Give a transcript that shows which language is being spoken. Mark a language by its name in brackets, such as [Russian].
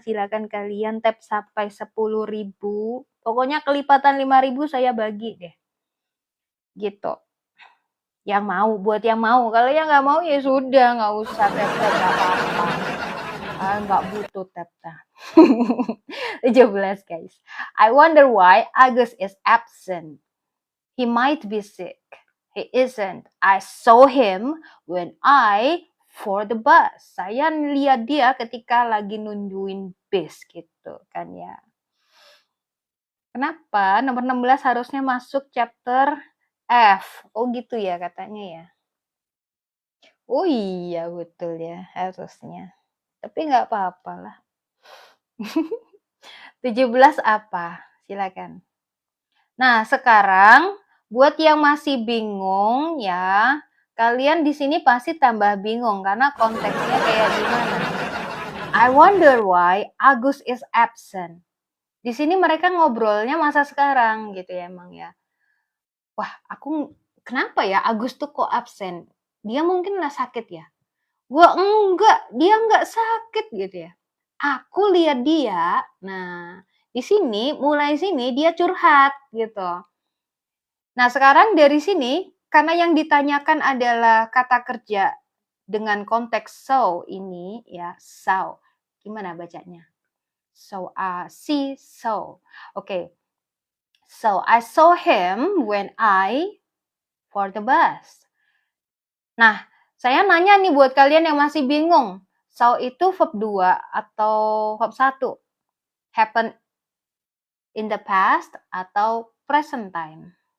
[Indonesian] Silakan kalian tap sampai 10.000. Pokoknya kelipatan 5.000 saya bagi deh. Gitu. Yang mau, buat yang mau. Kalau yang nggak mau ya sudah, nggak usah tap-tap, nggak apa-apa. Nggak butuh tap-tap. 17 guys. [English] I wonder why Agus is absent. He might be sick. He isn't. I saw him when I for the bus. [Indonesian] Saya lihat dia ketika lagi nungguin bis gitu kan ya. Kenapa? Nomor 16 harusnya masuk chapter F. Oh gitu ya katanya ya. Oh iya betul ya harusnya. Tapi nggak apa-apa lah. 17 apa? Silakan. Nah sekarang buat yang masih bingung ya, kalian di sini pasti tambah bingung karena konteksnya kayak gimana. [English] I wonder why Agus is absent. [Indonesian] Di sini mereka ngobrolnya masa sekarang gitu ya emang ya. Wah, aku kenapa ya Agus tuh kok absen? Dia mungkin lah sakit ya? Wah, enggak, dia enggak sakit gitu ya. Aku lihat dia, nah di sini, mulai sini dia curhat gitu. Nah, sekarang dari sini, karena yang ditanyakan adalah kata kerja dengan konteks so ini ya, so. Gimana bacanya? So, see, so. Oke. [English] So, I saw him when I for the bus. [Indonesian] Nah, saya nanya nih buat kalian yang masih bingung. So itu verb 2 atau verb 1? [English] Happen in the past atau present time?